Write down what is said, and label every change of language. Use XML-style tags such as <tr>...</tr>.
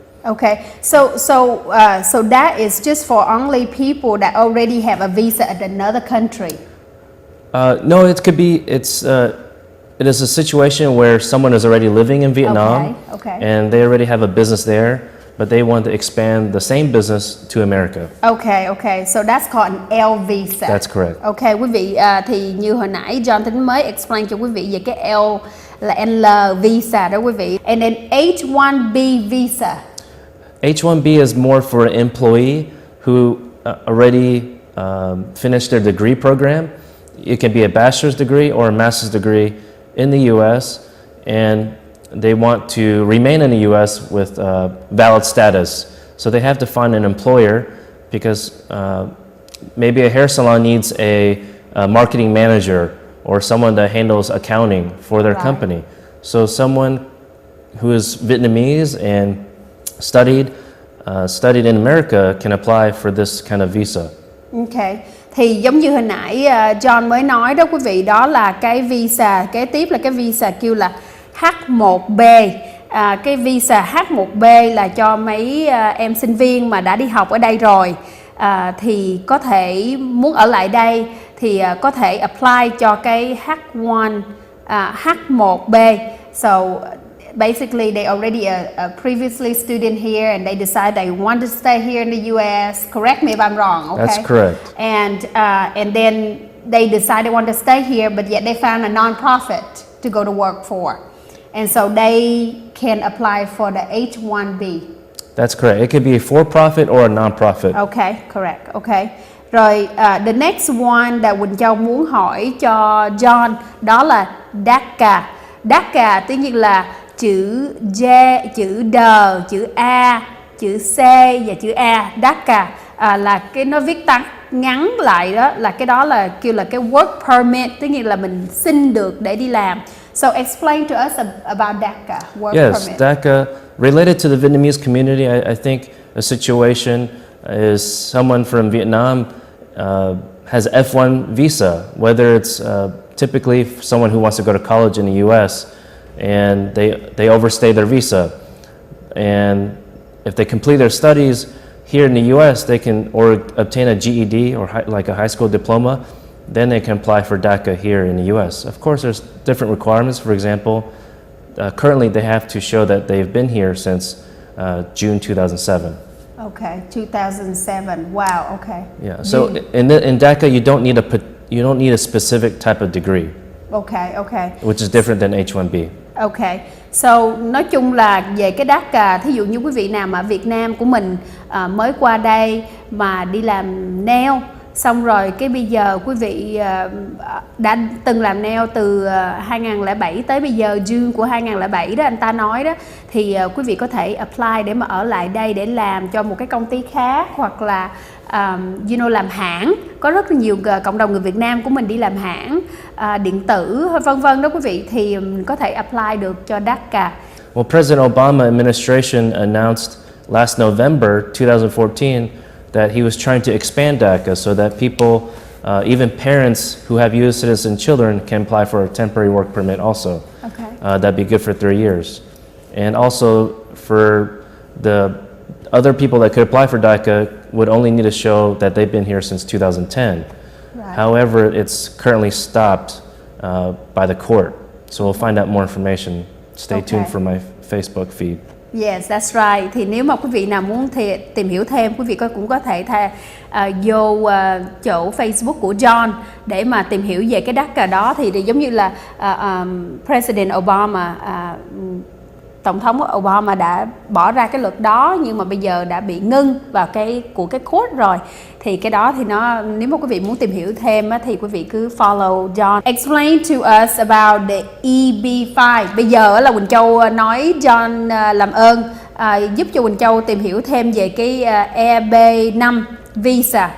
<en>Okay, so that is just for only people that already have a visa at another country. No, it could be. It is a situation where someone is already living in Vietnam, okay. And they already have a business there, but they want to expand the same business to America. Okay, so that's called an L visa. That's correct.</en> <vi>Okay, quý vị, thì như hồi nãy John Tính mới explain cho quý vị về cái L là L visa đó quý vị.</vi> <en>And then H-1B visa. H-1B is more for an employee who already finished their degree program. It can be a bachelor's degree or a master's degree in the U.S. and they want to remain in the U.S. with valid status. So they have to find an employer because maybe a hair salon needs a marketing manager or someone that handles accounting for their company. So someone who is Vietnamese and studied in America can apply for this kind of visa. Okay.</en> <vi>Thì giống như hồi nãy John mới nói đó quý vị, đó là cái visa, kế tiếp là cái visa kêu là H1B. Cái visa H1B là cho mấy em sinh viên mà đã đi học ở đây rồi. thì có thể muốn ở lại đây thì có thể apply cho cái H1 H1B.</vi> <en>So basically they already a previously student here and they decide they want to stay here in the US. Correct me if I'm wrong. Okay. That's correct. And then they decide they want to stay here, but yet they found a non-profit to go to work for, and so they can apply for the H1B. That's correct. It could be a for-profit or a non-profit. Okay, correct. Okay.</en> <vi>Rồi</vi> <en>the next one that</en> <vi>Quỳnh Châu muốn hỏi cho John đó là DACA. DACA tiếng Việt là chữ D, chữ D, chữ A, chữ C và chữ A. DACA là cái nó viết tắt ngắn lại đó là cái đó là kêu là cái work permit, tức nghĩa là mình xin được để đi làm.</vi> <en>So explain to us about DACA, work Yes, permit. DACA, related to the Vietnamese community, I think a situation is someone from Vietnam has F1 visa, whether it's typically someone who wants to go to college in the US and they overstay their visa. And if they complete their studies here in the US, they can obtain a GED or like a high school diploma, then they can apply for DACA here in the US. Of course, there's different requirements. For example, currently they have to show that they've been here since June 2007. Okay, 2007. Wow. Okay. Yeah. So in DACA, you don't need a specific type of degree. Okay. Okay. Which is different than H1B. Okay.</en> <vi>So nói chung là về cái DACA, thí dụ như quý vị nào mà Việt Nam của mình mới qua đây mà đi làm nail, xong rồi cái bây giờ quý vị đã từng làm nail từ 2007 tới bây giờ, June của 2007 đó anh ta nói đó, thì quý vị có thể apply để mà ở lại đây để làm cho một cái công ty khác, hoặc là làm hãng. Có rất là nhiều cộng đồng người Việt Nam của mình đi làm hãng điện tử vân vân đó quý vị, thì có thể apply được cho DACA.</vi> <en>Well, President Obama administration announced last November 2014 that he was trying to expand DACA so that people, even parents who have U.S. citizen children, can apply for a temporary work permit also. Okay. That'd be good for 3 years. And also for the other people that could apply for DACA would only need to show that they've been here since 2010. Right. However, it's currently stopped by the court. So we'll find out more information. Stay tuned for my Facebook feed. Yes, that's right.</en> <vi>Thì nếu mà quý vị nào muốn tìm hiểu thêm, quý vị cũng có thể vô chỗ Facebook của John để mà tìm hiểu về cái DACA đó. Thì giống như là President Obama, Tổng thống Obama đã bỏ ra cái luật đó, nhưng mà bây giờ đã bị ngưng vào cái court rồi. Thì cái đó thì nếu mà quý vị muốn tìm hiểu thêm thì quý vị cứ follow John.</vi> <en>Explain to us about the EB5.</en> <vi>Bây giờ là Quỳnh Châu nói John làm ơn giúp cho Quỳnh Châu tìm hiểu thêm về cái EB5 visa.</vi>